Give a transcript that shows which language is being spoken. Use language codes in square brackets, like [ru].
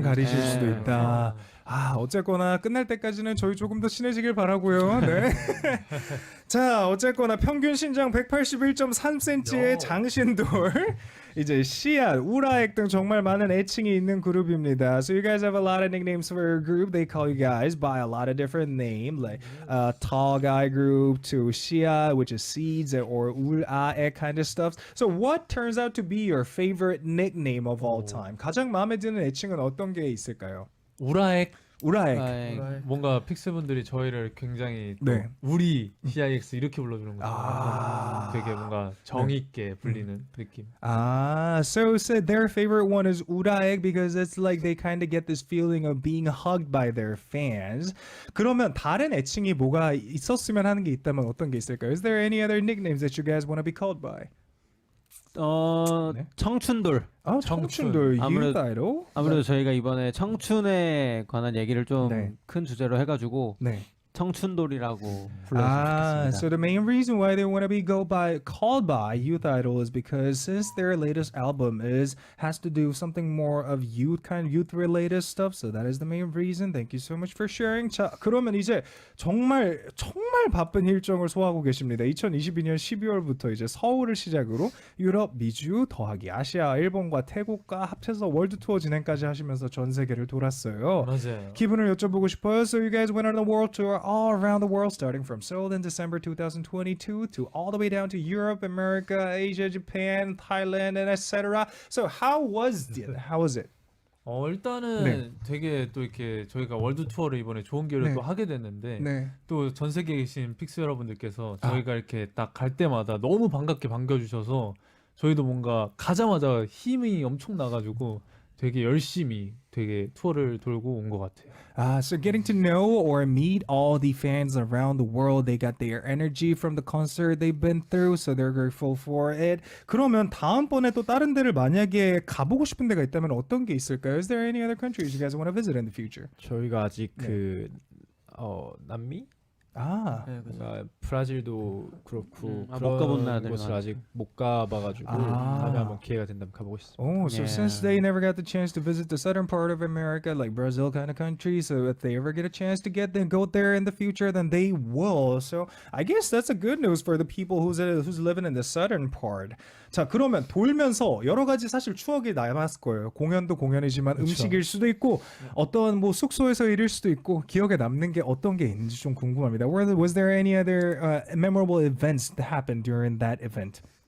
[ko] 때는- 가리실 네. 수도 있다. 아, 어쨌거나 끝날 때까지는 저희 조금 더 친해지길 바라고요. 네. 자, 어쨌거나 평균 신장 181.3cm의 장신돌. 이제 씨앗, 우라액 등 정말 많은 애칭이 있는 그룹입니다. [en] So you guys have a lot of nicknames for your group. They call you guys by a lot of different names, like tall guy group to 씨앗, which is seeds, or 우라액 kind of stuff. So what turns out to be your favorite nickname of all time? [ko] 가장 마음에 드는 애칭은 어떤 게 있을까요? 우라액. 우라액. 뭔가 픽스분들이 저희를 굉장히 또 네. 우리 CIX 이렇게 불러주는 거죠. 아. 되게 뭔가 정의 있게 불리는 느낌. [en] Ah, so said their favorite one is 우라액 because it's like they kind of get this feeling of being hugged by their fans. [ko] 그러면 다른 애칭이 뭐가 있었으면 하는 게 있다면 어떤 게 있을까요? [en] Is there any other nicknames that you guys want to be called by? [ko] 네. 청춘돌. 아, 청춘돌, 아무래도- [en] youth idol. [ko] 아무래도 저희가 이번에 청춘에 관한 얘기를 좀 네. 큰 주제로 해가지고 네. 청춘돌이라고 Ah, 불렀습니다. [en] so the main reason why they want to be called by Youth Idol is because since their latest album has to do something more of youth related stuff, so that is the main reason. Thank you so much for sharing. [ko] 자, 그러면 이제 정말 바쁜 일정을 소화하고 계십니다. 2022년 12월부터 이제 서울을 시작으로 유럽, 미주 더하기 아시아, 일본과 태국과 합쳐서 월드 투어 진행까지 하시면서 전 세계를 돌았어요. 맞아요. 기분을 여쭤보고 싶어요. [en] So you guys went on a world tour all around the world, starting from Seoul in December 2022 to all the way down to Europe, America, Asia, Japan, Thailand, and etc. So how was it? How was it? [ko] 일단은 네. 되게 또 이렇게 저희가 월드 투어를 이번에 좋은 기회를 네. 또 하게 됐는데 네. 또 전 세계에 계신 픽스 여러분들께서 저희가 이렇게 딱 갈 때마다 너무 반갑게 반겨주셔서 저희도 뭔가 가자마자 힘이 엄청 나가지고 되게 열심히 되게 투어를 돌고 온 것 같아요. [en] So getting to know or meet all the fans around the world, they got their energy from the concert they've been through, so they're grateful for it. [ko] 그러면 다음번에 또 다른 데를 만약에 가보고 싶은 데가 있다면 어떤 게 있을까요? [en] Is there any other countries you guys want to visit in the future? [ko] 저희가 아직 네. 남미? 아, 네, 그죠. 뭔가 브라질도 그렇고 못 그런 가본 나라들이 곳을 많죠. 아직 못 가봐가지고 아. 다음에 한번 기회가 된다면 가보고 싶습니다. [en] oh, so Yeah. since they never got the chance to visit the southern part of America, like Brazil kind of country, so if they ever get a chance to go there in the future, then they will. So I guess that's a good news for the people who's living in the southern part. [ko] 자, 그러면 돌면서 여러 가지 사실 추억이 남았을 거예요. 공연도 공연이지만 음식일 수도 있고 어떤 뭐 숙소에서 일일 수도 있고 기억에 남는 게 어떤 게 있는지 좀 궁금합니다. [en] Was there any other memorable events that happened during that event?